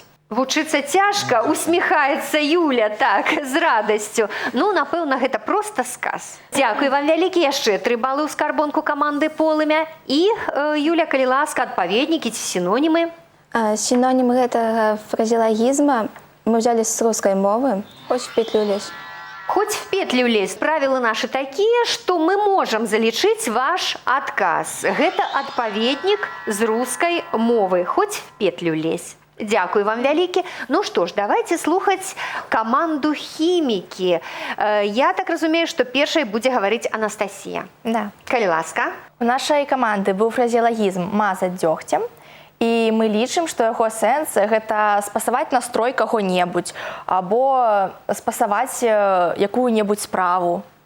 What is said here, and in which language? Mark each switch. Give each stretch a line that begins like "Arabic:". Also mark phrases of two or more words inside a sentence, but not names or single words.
Belarusian: Вучыцца цяжка, усміхаецца Юля, так, з радасцю. Ну, напэўна, гэта проста сказ. Дзякуй вам вялікі, яшчэ 3 балы ў скарбонку каманды «Полымя». І, Юля, калі ласка, адпаведнікі ці сінонімы?
Russian: Синоним гэтага фразеологизма мы взяли с русской мовы. Хоть в петлю лезь. Хоть в петлю лезть. Правила наши такие, что мы можем
Belarusian: залічыць ваш адказ. Гэта адпаведнік з рускай мовы.
Russian: Хоть в петлю лезь.
Belarusian: Дзякуй вам вялікі. Ну што ж, давайте слухаць каманду хімікі. Я так разумею, што першай будзе гаварыць Анастасія. Да. Калі ласка. У нашай каманды быў фразеологізм «мазаць дзёгцем». І мы лічым, што яго сэнс гэта спасаваць настрой каго-небудзь або спасаваць якую-небудзь справу.